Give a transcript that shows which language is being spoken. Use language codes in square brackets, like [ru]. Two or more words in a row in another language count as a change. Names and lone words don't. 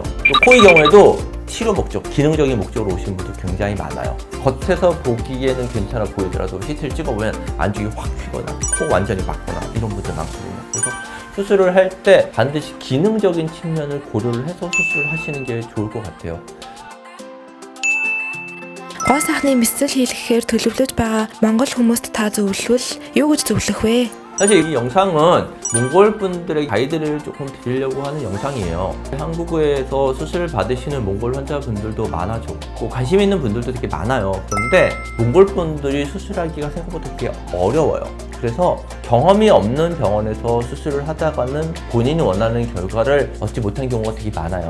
[ko] 또 코의 경우에도 치료 목적, 기능적인 목적으로 오시는 분들 굉장히 많아요. 겉에서 보기에는 괜찮아 보이더라도 CT를 찍어보면 안쪽이 확 휘거나 코 완전히 막거나 이런 분들 많거든요. 그래서 수술을 할 때 반드시 기능적인 측면을 고려를 해서 수술을 하시는 게 좋을 것 같아요. [mn] Гоо сайхны мэссэл хийлгэхээр төлөвлөж байгаа монгол хүмүүст та зөвлөвөл юу гэж зөвлөх вэ? [ko] 사실 이 영상은 몽골 분들의 가이드를 조금 드리려고 하는 영상이에요. 한국에서 수술을 받으시는 몽골 환자분들도 많아졌고 관심 있는 분들도 되게 많아요. 그런데 몽골 분들이 수술하기가 생각보다 되게 어려워요. 그래서 경험이 없는 병원에서 수술을 하다가는 본인이 원하는 결과를 얻지 못한 경우가 되게 많아요.